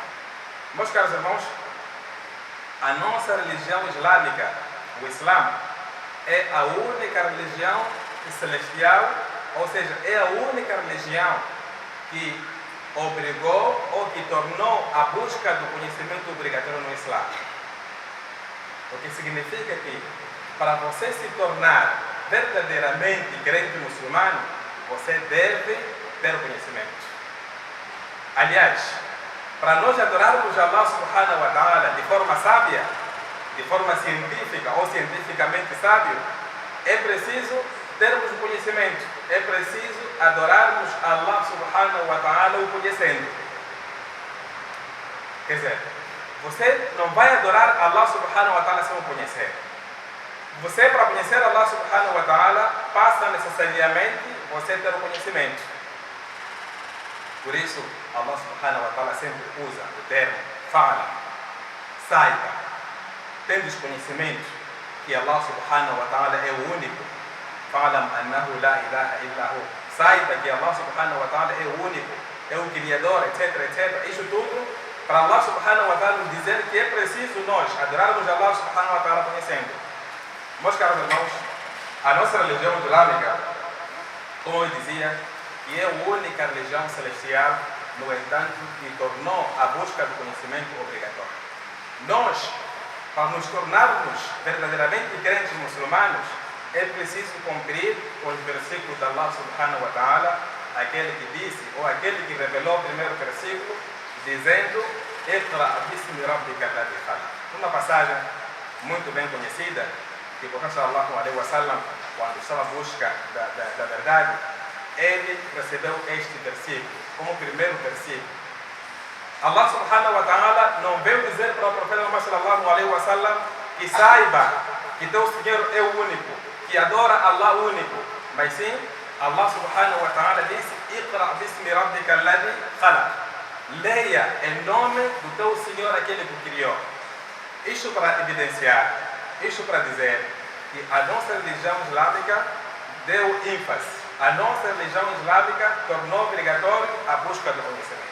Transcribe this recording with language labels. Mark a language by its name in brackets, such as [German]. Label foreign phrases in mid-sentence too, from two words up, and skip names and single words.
[Portuguese] Meus caros irmãos, a nossa religião islâmica, o Islã, é a única religião celestial, ou seja, é a única religião que obrigou ou que tornou a busca do conhecimento obrigatório no Islã. O que significa que para você se tornar verdadeiramente crente muçulmano, você deve ter o conhecimento. Aliás, para nós adorarmos Allah [Arabic] سبحانه وتعالى [Portuguese] de forma sábia, de forma científica ou cientificamente sábio, é preciso termos o conhecimento, é preciso adorarmos Allah [Arabic] سبحانه وتعالى [Portuguese] o conhecendo. Quer dizer, você não vai adorar Allah [Arabic] سبحانه وتعالى [Portuguese] sem o conhecer. Você, para conhecer Allah [Arabic] سبحانه وتعالى, [Portuguese] passa necessariamente você ter o conhecimento. Por isso, Allah [Arabic] سبحانه وتعالى [Portuguese] sempre usa o termo fala, saiba, tendo conhecimento que Allah [Arabic] سبحانه وتعالى [Portuguese] é o único. [Arabic] فاعلم أنه لا إله إلا هو. [Portuguese] Saiba que Allah [Arabic] سبحانه وتعالى [Portuguese] é o único, é o Criador, etc, etc. Isso tudo para Allah [Arabic] سبحانه وتعالى [Portuguese] nos dizer que é preciso nós adorarmos Allah [Arabic] سبحانه وتعالى [Portuguese] conhecendo. Meus caros irmãos, a nossa religião islâmica, como eu dizia, que é a única religião celestial, no entanto, que tornou a busca do conhecimento obrigatória. Nós, para nos tornarmos verdadeiramente crentes muçulmanos, é preciso cumprir com os versículos de Allah [Arabic] سبحانه وتعالى, [Portuguese] aquele que disse, ou aquele que revelou o primeiro versículo, dizendo: [Arabic] اقرأ باسم ربك الذي خلق. [Portuguese] Uma passagem muito bem conhecida, que o Profeta [Arabic] صلى الله عليه وسلم, [Portuguese] quando estava à busca da verdade, ele recebeu este versículo como primeiro versículo. Allah [Arabic] سبحانه وتعالى [Portuguese] não veio dizer para o Profeta Muhammad [Arabic] صلى الله عليه وسلم [Portuguese] que saiba que teu Senhor é o único, que adora Allah único, mas sim, Allah [Arabic] سبحانه وتعالى [Portuguese] disse: [Arabic] اقرأ باسم ربك الذي خلق. [Portuguese] Leia em nome do teu Senhor, aquele que criou. Isto para evidenciar, isto para dizer que a nossa religião islâmica deu ênfase, a nossa religião islâmica tornou obrigatório a busca do conhecimento.